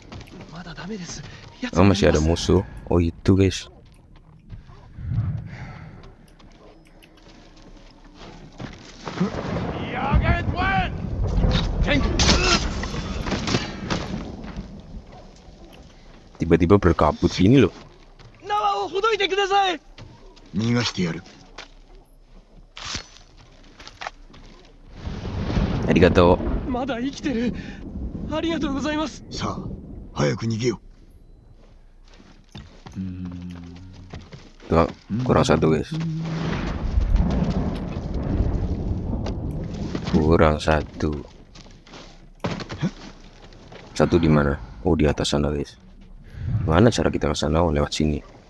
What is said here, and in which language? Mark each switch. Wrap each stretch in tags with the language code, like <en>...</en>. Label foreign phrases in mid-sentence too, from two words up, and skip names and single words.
<id>Oh masih ada musuh. Oh itu guys. Tiba-tiba berkabut gini loh.</id> <ja>Arigato. まだ生きてる。ありがとうございます。さあ、早く逃げよ</ja> <id>Tuh, kurang 1 guys. Kurang 1. 1 di mana? Oh di atas sana guys. Mana cara kita ke sana? Oh lewat sini.</id>